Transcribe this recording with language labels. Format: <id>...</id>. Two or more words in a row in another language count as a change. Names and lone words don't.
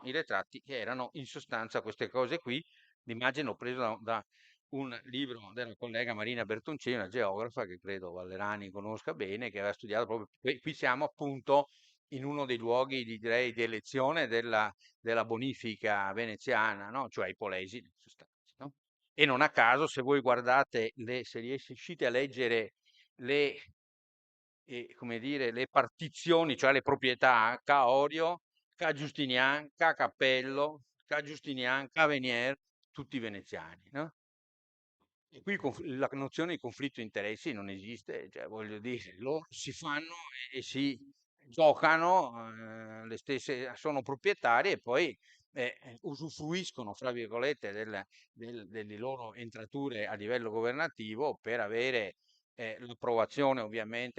<it>I retratti che erano in sostanza queste cose qui. L'immagine l'ho presa da un libro della collega Marina Bertoncini, una geografa che credo Vallerani conosca bene, che aveva studiato proprio, qui siamo appunto in uno dei luoghi, direi, di elezione della bonifica veneziana, no? Cioè i Polesini, in sostanza, no? E non a caso, se voi guardate, se riuscite a leggere le, come dire, le partizioni, cioè le proprietà, Ca Orio, Ca Giustinian, Ca Cappello, Ca Giustinian, Ca Venier, tutti veneziani, no? E qui la nozione di conflitto di interessi non esiste, cioè voglio dire, loro si fanno e si giocano, le stesse, sono proprietari e poi usufruiscono, fra virgolette, delle loro entrature a livello governativo per avere l'approvazione, ovviamente.</it>